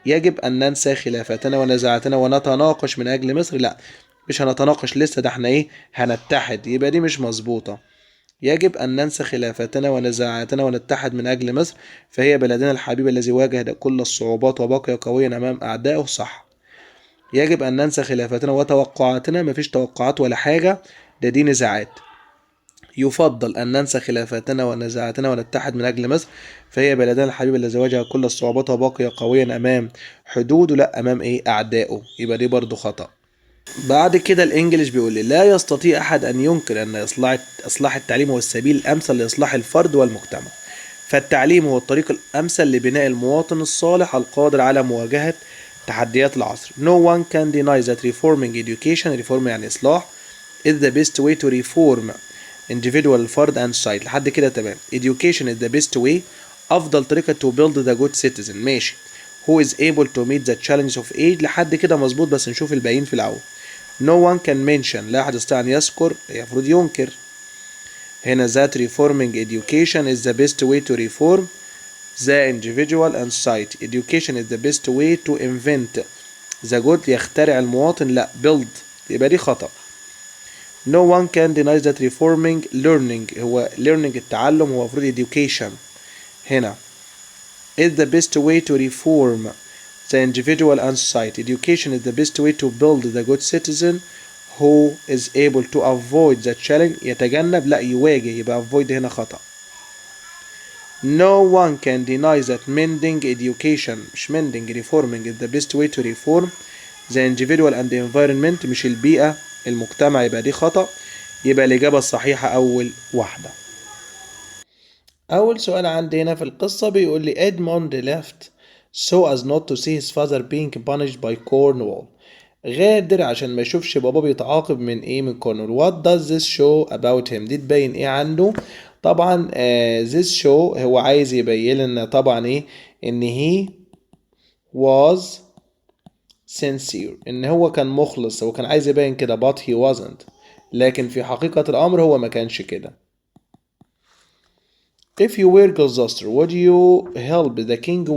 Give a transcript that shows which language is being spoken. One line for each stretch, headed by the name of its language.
Arabic: يجب أن ننسى خلافاتنا ونزاعاتنا ونتناقش من أجل مصر. لا مش هنتناقش لسه، ده احنا هنتحد، يبقى دي مش مظبوطة. يجب أن ننسى خلافاتنا ونزاعاتنا ونتحد من أجل مصر، فهي بلدنا الحبيب الذي واجه كل الصعوبات وبقي قويا أمام أعدائه. صح. يجب أن ننسى خلافاتنا وتوقعاتنا، مفيش توقعات ولا حاجة، دي نزاعات. يفضل أن ننسى خلافاتنا ونزاعاتنا ونتحد من أجل مصر، فهي بلدنا الحبيب الذي واجه كل الصعوبات وبقي قويا أمام حدوده، لا أمام أعدائه. يبقى دي برضو خطأ. بعد كده الانجليش بيقول لي لا يستطيع احد ان ينكر ان اصلاح التعليم هو السبيل الامثل لاصلاح الفرد والمجتمع. فالتعليم هو الطريق الامثل لبناء المواطن الصالح القادر على مواجهة تحديات العصر.
English: No one can deny that reforming education reform
Arabic: يعني اصلاح
English: is the best way to reform individual
Arabic: الفرد
English: and society.
Arabic: لحد كده تمام.
English: Education is the best way
Arabic: افضل طريقة
English: to build the good citizen.
Arabic: ماشي.
English: Who is able to meet the challenge of age.
Arabic: لحد كده مظبوط، بس نشوف الباقيين في الاول.
English: No one can mention
Arabic: لا أحد يستطيع أن يذكر، المفروض ينكر.
English: هنا that reforming education is the best way to reform the individual and society. Education is the best way to invent the good
Arabic: يخترع المواطن،
English: لا build،
Arabic: يبقى دي خطأ.
English: No one can deny that reforming learning هو learning
Arabic: التعلم، هو المفروض
English: education. هنا is the best way to reform the individual and society. Education is the best way to build the good citizen who is able to avoid the challenge
Arabic: يتجنب، لا يواجه، يبقى
English: avoid
Arabic: هنا خطأ.
English: No one can deny that mending education مش mending reforming is the best way to reform the individual and the environment
Arabic: مش البيئة المجتمع، يبقى دي خطأ. يبقى الإجابة الصحيحة أول واحدة.
English: أول سؤال عندي هنا في القصة بيقول لي Edmund left so as not to see his father being punished by Cornwall.
Arabic: غادر عشان ما يشوفش بابا بيتعاقب من ايه، من كورنول.
English: What does this show about him.
Arabic: دي تبين ايه عنده. طبعا
English: this show
Arabic: هو عايز يبين لنا طبعا ايه، ان
English: he was sincere،
Arabic: ان هو كان مخلص، هو كان عايز يبين كده
English: but he wasn't،
Arabic: لكن في حقيقة الامر هو ما كانش كده.
English: If you were Gloucester would you help the king.